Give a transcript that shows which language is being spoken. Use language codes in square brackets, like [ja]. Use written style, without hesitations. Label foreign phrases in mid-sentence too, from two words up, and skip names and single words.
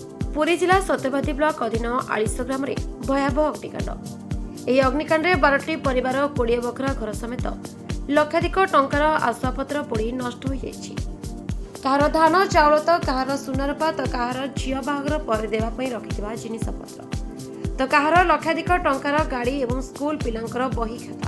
[or] ପୁରୀ ଜିଲ୍ଲା ସତ୍ୟବାଦୀ ବ୍ଲକ ଅଧୀନ ଆଲିଶ ଗ୍ରାମ ଭୟାବହ ଅଗ୍ନିକାଣ୍ଡ। ଏହି ଅଗ୍ନିକାଣ୍ଡରେ 12ଟି ପରିବାର 20 ବଖରା ଘର ସମେତ ଲକ୍ଷାଧିକ ଟଙ୍କାର ଆସବାବପତ୍ର ପୋଡ଼ି ନଷ୍ଟ ହୋଇଯାଇଛି। କାହାର ଧାନ ଚାଉଳ ତ କାହାର ସୁନାରୂପା ତ କାହାର ଝିଅ ବାହାଘର ପରେ ଦେବା ପାଇଁ ରଖିଥିବା ଜିନିଷପତ୍ର ତ କାହାର ଲକ୍ଷାଧିକ ଟଙ୍କାର ଗାଡ଼ି ଏବଂ ସ୍କୁଲ ପିଲାଙ୍କର ବହି ଖାତା।